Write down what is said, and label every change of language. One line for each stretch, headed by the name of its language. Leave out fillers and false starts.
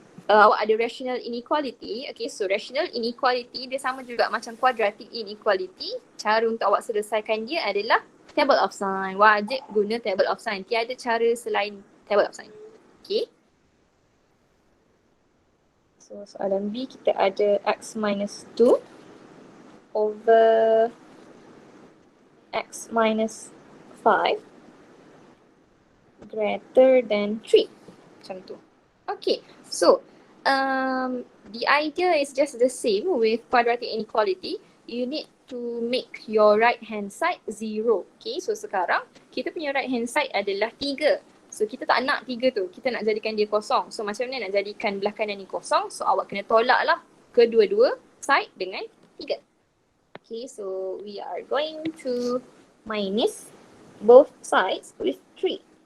Malay: Awak ada rational inequality. Okay, so rational inequality dia sama juga macam quadratic inequality. Cara untuk awak selesaikan dia adalah table of sign. Wajib guna table of sign. Tiada cara selain table of sign. Okay. So soalan B kita ada X minus 2 over X minus 5
English: greater than 3.
Malay: Macam tu.
English: Okay, so the idea is just the same with quadratic inequality. You need to make your right hand side 0.
Malay: Okay, so sekarang kita punya right hand side adalah 3. So kita tak nak 3 tu, kita nak jadikan dia kosong. So macam mana nak jadikan belah kanan ni kosong? So awak kena tolak lah kedua-dua side dengan 3.
English: Okay, so we are going to minus both sides with 3.